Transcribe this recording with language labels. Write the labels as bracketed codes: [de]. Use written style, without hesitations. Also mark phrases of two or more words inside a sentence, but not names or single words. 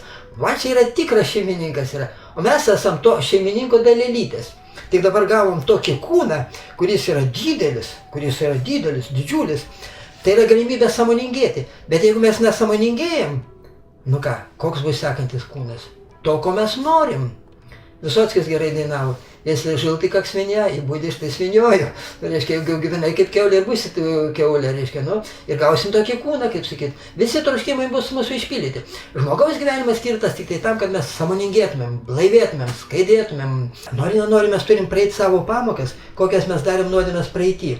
[lt] Va čia yra tikras šeimininkas yra. O mes esam to šeimininko dalelytės. Tik dabar gavom tokį kūną, kuris yra didelis, didžiulis. Tai yra galimybė sąmoningėti. Bet jeigu mes nesąmoningėjam, nu ką, koks bus sekantis kūnas? To, ko mes norim. Visockis gerai dainavo. [ru] Если жил ты как свинья, и будешь ты свиньёю. [lt] Reiškia, jeigu gyvenai kaip kiaulė ir būsi kiaulė, reiškia, nu, ir gausim tokį kūną, kaip sakyt. Visi troškimai bus mūsų išpildyti. Žmogaus gyvenimas skirtas tik tai tam, kad mes sąmoningėtumėm, blaivėtumėm, skaidėtumėm. Nori, mes turim praeiti savo pamokas, kokias mes darėm nuodėmes praeity.